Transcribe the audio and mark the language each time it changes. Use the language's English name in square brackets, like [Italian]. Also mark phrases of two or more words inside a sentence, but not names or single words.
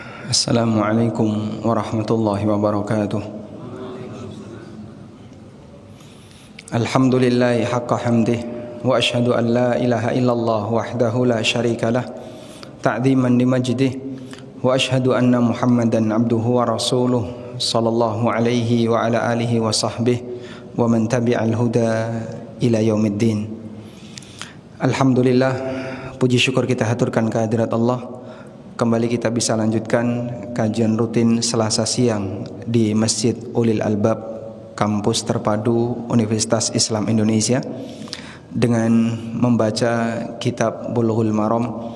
[Arabic] السلام عليكم ورحمة الله وبركاته. الحمد لله حق حمده وأشهد أن لا إله إلا الله وحده لا شريك له تعظيما لمجده وأشهد أن محمدا عبده ورسوله صلى الله عليه وعلى آله وصحبه ومن تبع الهدى إلى يوم الدين. [Indonesian] Alhamdulillah, puji syukur kita haturkan kehadirat Allah. Kembali kita bisa lanjutkan kajian rutin Selasa siang di Masjid Ulil Albab Kampus Terpadu Universitas Islam Indonesia dengan membaca kitab Bulughul Maram.